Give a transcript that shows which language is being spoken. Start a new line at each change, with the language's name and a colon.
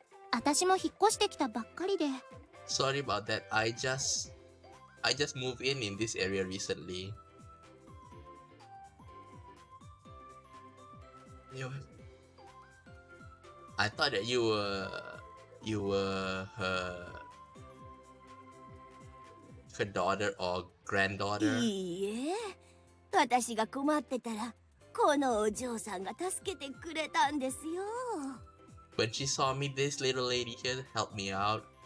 Japanese: 私も引っ越してきたばっかりで。
English: Sorry about that. I just moved in this area recently. I thought that you were her daughter or granddaughter.
Japanese: いいえ、私が困ってたらこのお嬢さんが助けてくれたんですよ。
English: When she saw me, this little lady here helped me out.